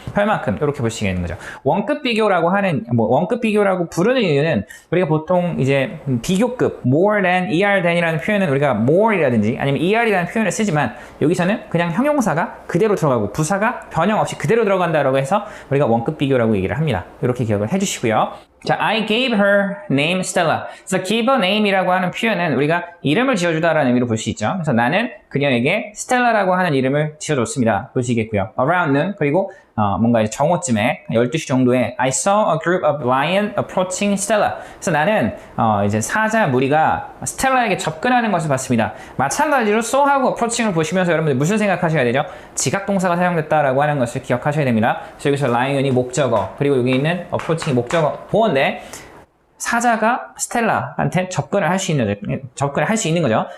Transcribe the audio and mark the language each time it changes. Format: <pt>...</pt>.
<ko>별만큼 이렇게 보시겠는 거죠. 원급 비교라고 하는 원급 비교라고 부르는 이유는 우리가 보통 이제 비교급 more than, er than이라는 표현은 우리가 more이라든지 아니면 er이라는 표현을 쓰지만 여기서는 그냥 형용사가 그대로 들어가고 부사가 변형 없이 그대로 들어간다라고 해서 우리가 원급 비교라고 얘기를 합니다. 이렇게 기억을 해주시고요.</ko> <en>자, I gave her name Stella.</en> <ko>그래서 give a name이라고 하는 표현은 우리가 이름을 지어주다라는 의미로 볼 수 있죠. 그래서 나는 그녀에게 스텔라라고 하는 이름을 지어줬습니다. 보시겠고요. around는 그리고 뭔가 이제 정오쯤에 12시 정도에</ko> <en>I saw a group of lion approaching Stella.</en> <ko>그래서 나는 이제 사자 무리가 스텔라에게 접근하는 것을 봤습니다. 마찬가지로 saw하고 approaching을 보시면서 여러분들 무슨 생각하셔야 되죠? 지각동사가 사용됐다라고 하는 것을 기억하셔야 됩니다. 그래서 여기서 lion이 목적어 그리고 여기 있는 approaching이 목적어 보어인데 사자가 스텔라한테 접근을 할 수 있는 거죠.</ko>